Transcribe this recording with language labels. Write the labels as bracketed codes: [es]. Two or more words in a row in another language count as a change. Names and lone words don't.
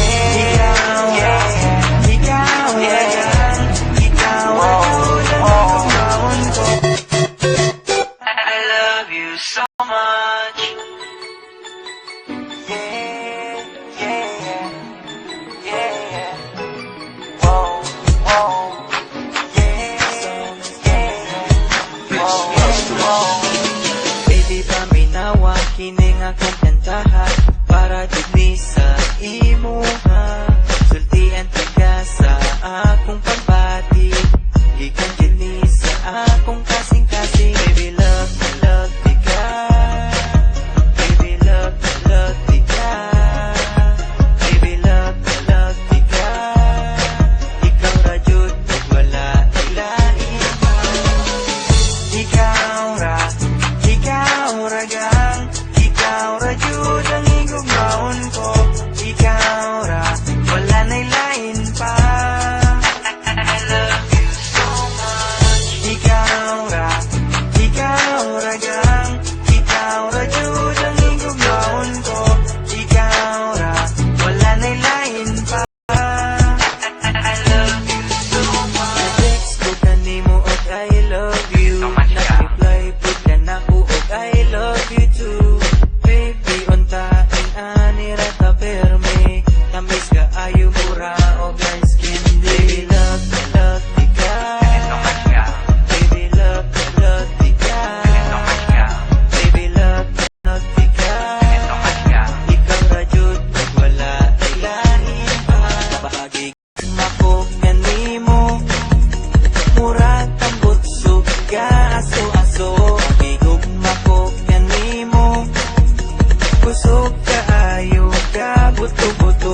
[en] I love you so much. [ceb] Baby, paminawa kining akong kantahan para digni sa imuha. Sultian taga sa akong pagbati, gikan dinhi sa akong kasing-kasing. Baby, love di ka. Baby, love di ka. Baby, love di ka. Ikaw ra jud wala ilain pa. Ikaw ra gang, ikaw ra jud ang igugmaon ko. Ikaw ra, wala na'y lain pa. [en] I love you so much. [ceb] Ikaw ra gang, ikaw ra jud ang igugmaon ko. Ikaw ra, wala na'y lain pa. [en] I love you so much. [ceb] Text ko kanimo og [en] I love you. [ceb] Nag-reply pud ka nako og [en] I love you too. [ceb] Baby, untain ani ra ta perme. Tamis ka ayo mura og ang skin. Baby, love di ka. Baby, love di ka. Baby, love di ka. Ikaw ra jud wala ilahin pa. Bahagi mako kanimo, murag tambot suga aso-aso. Gigugma ko kanimo, kusog kaayo ka buto-buto.